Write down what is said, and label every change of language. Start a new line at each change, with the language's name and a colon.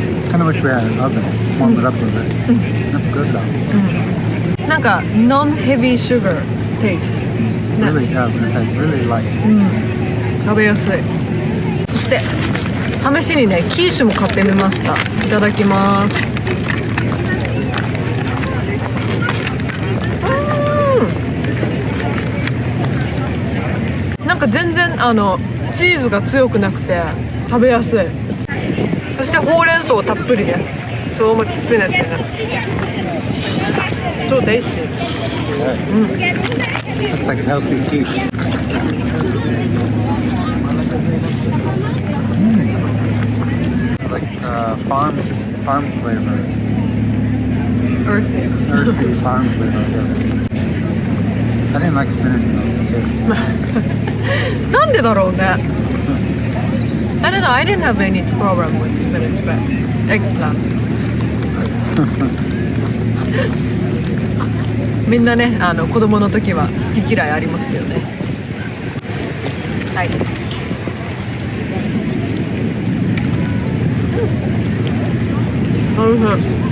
English: Kind of wish we had an oven. Warm it up a bit. That's good though. なんか non-heavy sugar taste。 Really, yeah, I was gonna say it's really light.
Japanese: 食べやすい。そして試しにねキーシュも買ってみました。いただきます。なんか全然チーズが強くなくて食べやすい。そしてほうれん草たっぷりで、
English: so much spinach in it. So tasty. Looks like healthy tea. Like farm flavor. Earthy. Earthy farm flavor, I guess. I didn't like spinach though.
Japanese: なんでだろうね。
English: I don't know. I didn't have any problem with spinach, but eggplant.
Japanese: みんなね、子供の時は好き嫌いありますよね。はい。おいしい。